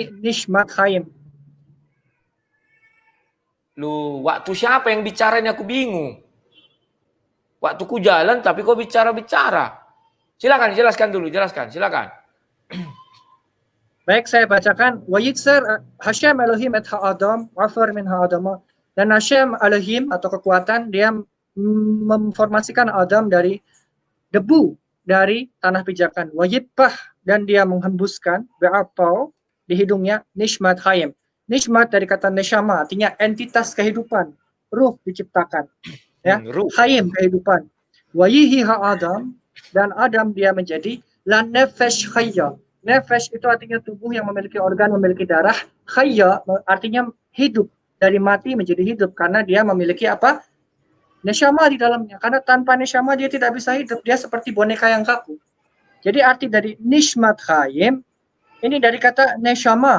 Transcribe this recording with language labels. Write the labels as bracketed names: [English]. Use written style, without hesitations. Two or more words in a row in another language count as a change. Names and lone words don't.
[Hebrew] נשמת חיים. [Indonesian] Lu, waktu siapa yang bicaranya aku bingung. Waktu ku jalan tapi kau bicara-bicara. Silakan jelaskan dulu, jelaskan, silakan. Baik, saya bacakan. [Hebrew] וייצר השם אלהים את האדם עפר מן האדמה. [Indonesian] Dan Hashem Elohim atau kekuatan dia memformasikan Adam dari debu dari tanah pijakan. [Hebrew] ויפח [Indonesian] dan dia menghembuskan be'apau di hidungnya [Hebrew] נשמת חיים. [Indonesian] Nishmat dari kata neshama artinya entitas kehidupan, ruh diciptakan. Ya, Ruh. hayim kehidupan. [Hebrew] ויהי האדם [Indonesian] dan Adam dia menjadi [Hebrew] לנפש חיה. [Indonesian] Nefesh itu artinya tubuh yang memiliki organ, memiliki darah. Khayya artinya hidup. Dari mati menjadi hidup. Karena dia memiliki apa? Neshama di dalamnya. Karena tanpa neshama dia tidak bisa hidup. Dia seperti boneka yang kaku. Jadi arti dari [Hebrew] נשמת חיים, [Indonesian] ini dari kata neshama.